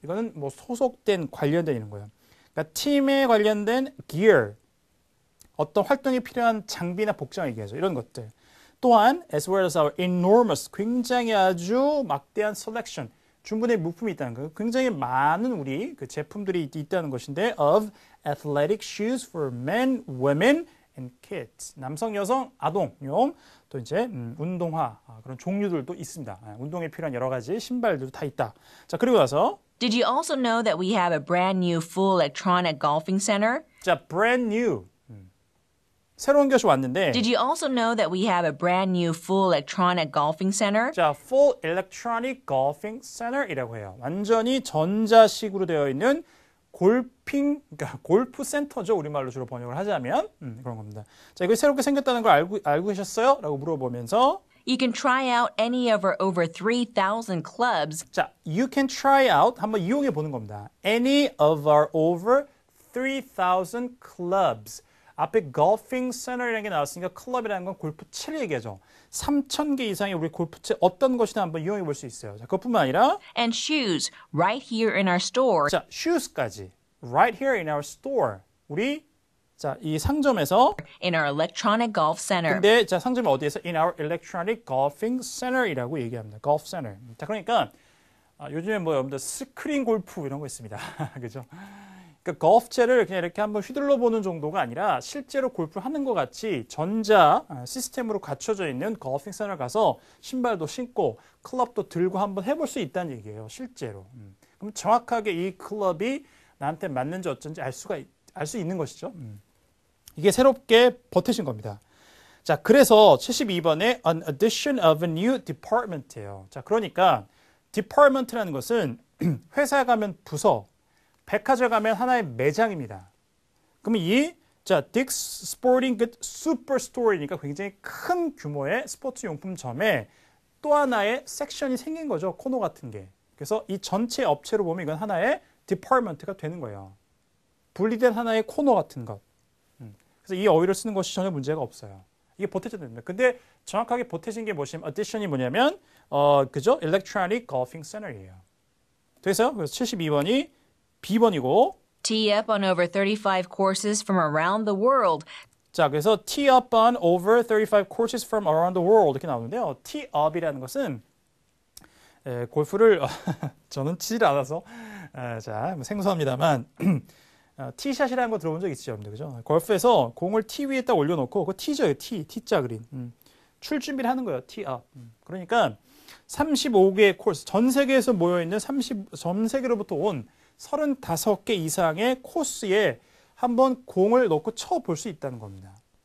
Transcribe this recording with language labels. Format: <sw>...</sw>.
<ko>이거는 뭐 소속된 관련된 이런 거예요. 그러니까 팀에 관련된 gear, 어떤 활동에 필요한 장비나 복장을 얘기하죠. 이런 것들. 또한</ko> <en>as well as our enormous,</en> <ko>굉장히 아주 막대한 selection, 충분히 물품이 있다는 거예요. 굉장히 많은 우리 그 제품들이 있다는 것인데</ko> <en>of athletic shoes for men, women, and kids.</en> <ko>남성, 여성, 아동용 또 이제 운동화 그런 종류들도 있습니다. 운동에 필요한 여러 가지 신발들도 다 있다. 자, 그리고 나서</ko> <en>Did you also know that we have a brand new full electronic golfing center?</en> <ko>자,</ko> <en>brand new.</en> <ko>새로운 것이 왔는데</ko> <en>Did you also know that we have a brand new full electronic golfing center?</en> <ko>자,</ko> <en>full electronic golfing center</en> <ko>이라고 해요. 완전히 전자식으로 되어 있는 그러니까 골프 센터죠. 우리말로 주로 번역을 하자면 그런 겁니다. 자, 이거 새롭게 생겼다는 걸 알고 계셨어요? 라고 물어보면서</ko> <en>You can try out any of our over 3,000 clubs.</en> <ko>자,</ko> <en>you can try out,</en> <ko>한번 이용해 보는 겁니다.</ko> <en>Any of our over 3,000 clubs.</en> <ko>앞에 golfing center이라는 게 나왔으니까 클럽이라는 건 골프채를 얘기하죠. 3,000개 이상의 우리 골프채 어떤 것이나 한번 이용해 볼 수 있어요. 자, 그것뿐만 아니라</ko> <en>And shoes right here in our store. 자, shoes까지 right here in our store.</en> <ko>우리 자, 이 상점에서</ko> <en>In our electronic golf center.</en> <ko>근데 자, 상점이 어디에서</ko> <en>in our electronic golfing center</en> <ko>이라고 얘기합니다.</ko> <en>golf center.</en> <ko>자, 그러니까 요즘에 뭐 여러분들 스크린 골프 이런 거 있습니다. 그죠? 그러니까 골프채를 그냥 이렇게 한번 휘둘러 보는 정도가 아니라 실제로 골프를 하는 것 같이 전자 시스템으로 갖춰져 있는 골핑 센터 가서 신발도 신고 클럽도 들고 한번 해볼 수 있다는 얘기예요. 실제로. 그럼 정확하게 이 클럽이 나한테 맞는지 어쩐지 알 수 있는 것이죠. 이게 새롭게 버티신 겁니다. 자, 그래서 72번에</ko> <en>an addition of a new department</en> <ko>예요. 자, 그러니까 department라는 것은 회사에 가면 부서, 백화점 가면 하나의 매장입니다. 그러면 자, Dick's Sporting Goods Superstore이니까 굉장히 큰 규모의 스포츠 용품점에 또 하나의 섹션이 생긴 거죠. 코너 같은 게. 그래서 이 전체 업체로 보면 이건 하나의 디파트먼트가 되는 거예요. 분리된 하나의 코너 같은 것. 그래서 이 어휘를 쓰는 것이 전혀 문제가 없어요. 이게 보태져야 됩니다. 근데 정확하게 보태진 게 뭐냐면 addition이 뭐냐면 그죠?</ko> <en>Electronic Golfing Center이에요.</en> <ko>됐어요? 그래서 72번이 B번이고</ko> <en>Tee up on over 35 courses from around the world. 자, 그래서 tee up on over 35 courses from around the world</en> <ko>이렇게 나오는데요. tee up이라는 것은 골프를 저는 치질 않아서 자, 생소합니다만 티샷이라는 거 들어본 적 있으시죠, 여러분들? 그죠? 골프에서 공을 티 위에 딱 올려놓고 그 티죠, T자 그린. 출 준비를 하는 거예요, tee up. 그러니까 35개의 코스, 전 세계에서 모여있는 전 세계로부터 온 35개 이상의 코스에 한번 공을 넣고 쳐볼 수 있다는 겁니다.</ko>